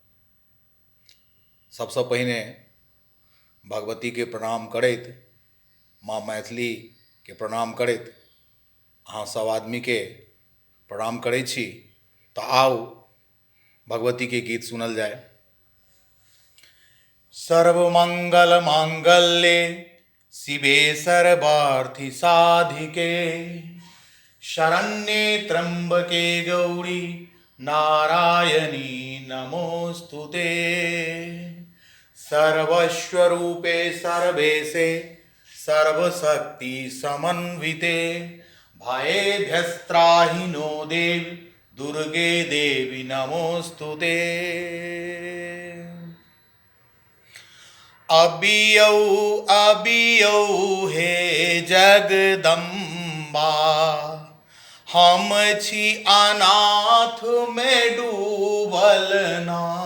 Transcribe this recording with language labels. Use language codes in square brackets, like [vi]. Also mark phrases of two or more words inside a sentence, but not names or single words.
[mai] सबसँ पहिने भगवती के प्रणाम करैत, माँ मैथिली के प्रणाम करैत अहाँ सब आदमी के प्रणाम करै छी। तऽ आउ भगवती के गीत सुनल जाए। [sa] सर्वमंगल मांगल्ये शिवे सर्वार्थि साधिके शरण्ये त्र्यंबके गौरी नारायणी नमोस्तुते। सर्वस्वरूपे सर्वेशे सर्वशक्ति समन्विते भयेभ्यस्त्राहि नो देवी दुर्गे देवी नमोस्तुते। [mai] अबियौ अबियौ हे जगदम्बा, हम छी अनाथ में डूबल ना।